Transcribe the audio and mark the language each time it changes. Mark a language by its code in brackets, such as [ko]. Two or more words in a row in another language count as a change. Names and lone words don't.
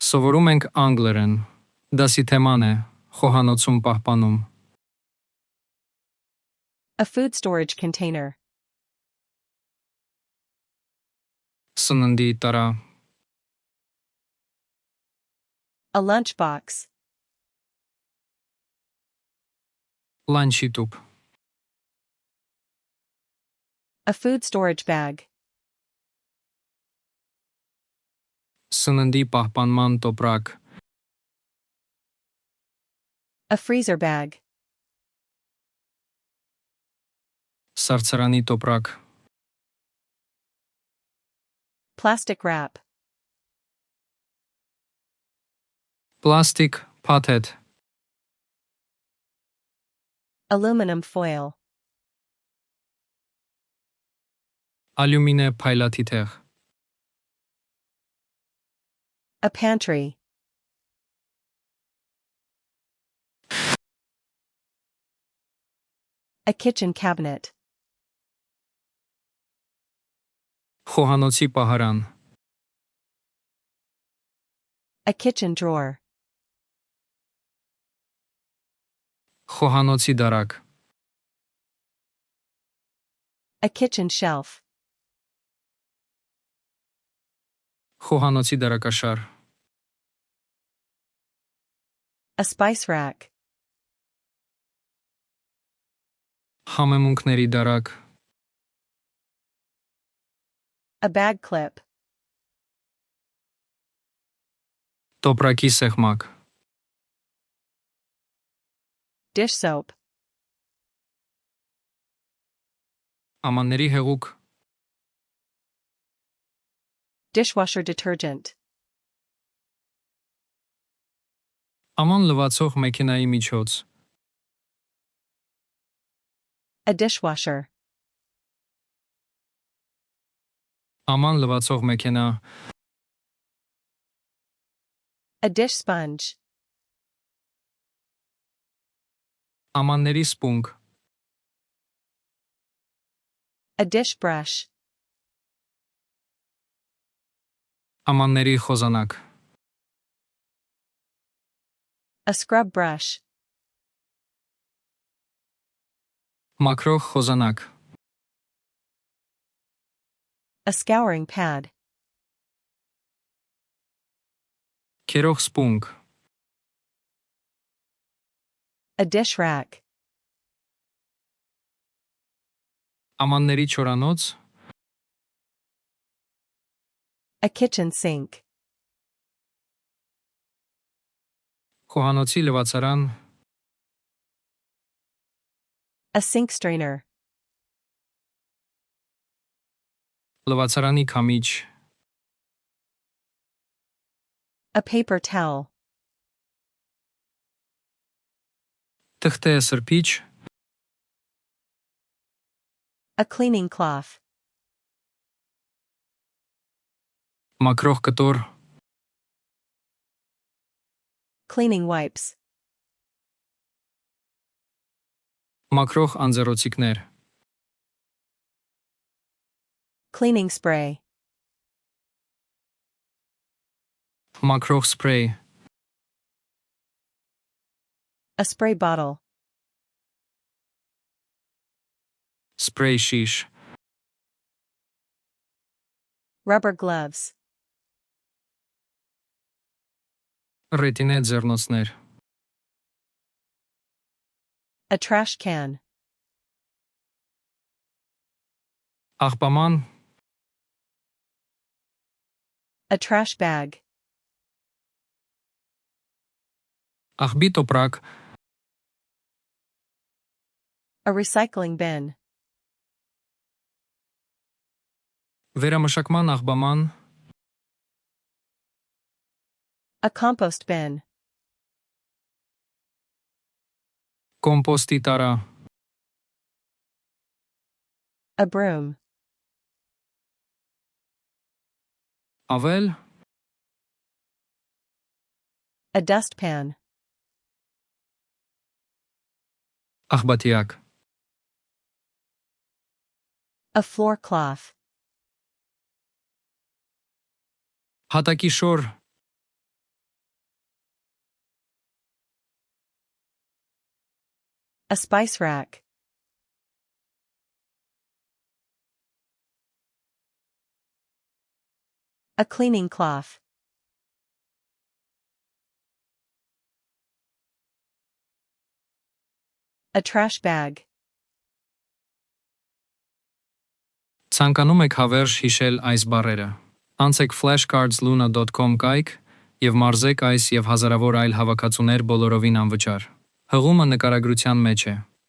[hy] Սովորում ենք անգլերեն։ Դասի թեման է խոհանոցում պահպանում։ [en] A food storage container. [hy] Սննդի տարա, [en] A lunchbox. [hy] լանչի տուփ, [en] A food storage bag. [hy] սննդի պահպանման տոպրակ, [en] A freezer bag. [hy] սառցարանի տոպրակ, [en] Plastic wrap. [hy] պլաստիկ փաթեթ, [en] Aluminum foil. [hy] ալյումինե փայլաթիթեղ, [en] A pantry. A kitchen cabinet. [hy] խոհանոցի պահարան, [en] A kitchen drawer. [hy] խոհանոցի դարակ, [en] A kitchen shelf. [hy] խոհանոցի դարակաշար, [en] A spice rack. [hy] համեմունքների դարակ, [en] A bag clip. [hy] տոպրակի սեղմակ, [en] Dish soap. [hy] ամանների հեղուկ, [en] Dishwasher detergent. [hy] աման լվացող մեքենայի միջոց, [en] A dishwasher. [hy] աման լվացող մեքենա, [en] A dish sponge. [hy] ամանների սպունգ, [en] A dish brush. [hy] ամանների խոզանակ, [en] A scrub brush. [hy] մաքրող խոզանակ, [en] A scouring pad. [hy] քերող սպունգ, [en] A dish rack. [hy] ամանների չորանոց, [en] A kitchen sink. [hy] խոհանոցի լվացարան, [en] A sink strainer. [hy] լվացարանի քամիչ, [en] A paper towel. [hy] թղթե սրբիչ, [en] A cleaning cloth. [hy] մաքրող կտոր, [en] Cleaning wipes. [hy] մաքրող անձեռոցիկներ, [en] Cleaning spray. [hy] մաքրող սփրեյ, [en] A spray bottle. [hy] սփրեյ շիշ, [en] Rubber gloves. [hy] ռետինե ձեռնոցներ, [en] A trash can. [hy] աղբաման, [en] A trash bag. [hy] աղբի տոպրակ, [en] A recycling bin. [hy] վերամշակման աղբաման, [en] A compost bin. [hy] կոմպոստի տարա, [en] A broom. [hy] ավել, [en] A dustpan. [hy] աղբատիակ, [en] A floor cloth. [hy] հատակի շոր, [en] A spice rack. A cleaning cloth. A trash bag. [hy] Ցանկանում եք հավերժ հիշել այս բառերը։ Անցեք flashcardsluna.com կայք եւ մարզեք այս եւ հազարավոր այլ հավաքածուներ բոլորովին անվճար։ Հղումը նկարագրության մեջ է։